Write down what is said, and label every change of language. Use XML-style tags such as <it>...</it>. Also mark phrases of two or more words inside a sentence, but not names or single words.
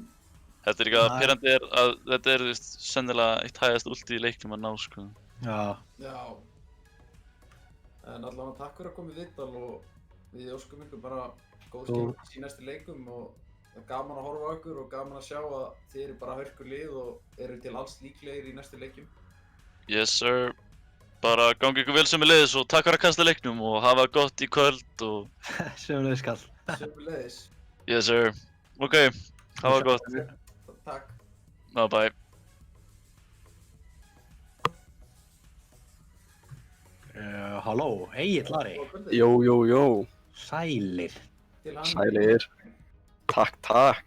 <is>Þetta er líka pirrandi er að þetta er, þú veist, sennilega eitt hægast ulti í leiknum að ná, sko. Já. Já. En allavega takk fyrir að koma í viðtal og við óskum ykkur bara góð skemmtun í næstu leikum og það er gaman að horfa á ykkur og gaman að sjá að þið eru bara hörku lið og eru til alls líklegir í næstu leikjum.</is> <en>Yes sir.</en> <is>Bara gangi ykkur vel sömuleiðis og takk fyrir að kasta leiknum og hafa gott í kvöld og... Sömuleiðis skall. Sömuleiðis.</is> <en>Yes sir.</en> <is>Ok, hafa gott. Takk. Bye. Halló, Egill Ari. Góða kvöldið. Jó, Sælir. Til hamingju. sælir. Takk.</is>